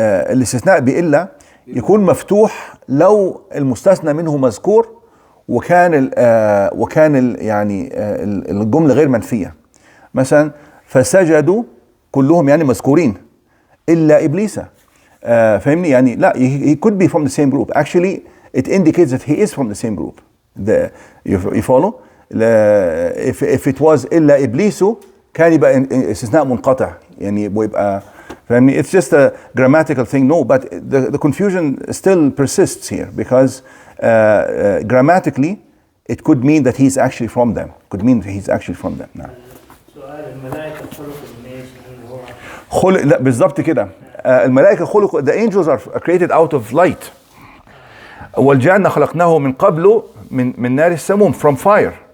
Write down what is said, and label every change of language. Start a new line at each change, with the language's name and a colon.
Arabic: الاستثناء بإلا يكون مفتوح لو المستثنى منه مذكور وكان يعني الجملة غير منفية. مثلا فسجدوا كلهم يعني مذكورين إلا إبليس. فهمني يعني لا
English: he could be from the same group. Actually it indicates that he is from the same group. You follow? If it was
Arabic: إلا إبليس كان يبقى استثناء منقطع يعني ويبقى فهمني.
English: It's just a grammatical thing. No, but the confusion still persists here because grammatically it could mean that he's actually from them. Could mean that he's actually from them.
Arabic: نعم. سؤال الملائكة خلقوا من ايش؟ خلق لا بالضبط كده. الملائكة خلقوا
English: the angels are created out of light.
Arabic: والجان خلقناه من قبل من نار السموم
English: from fire.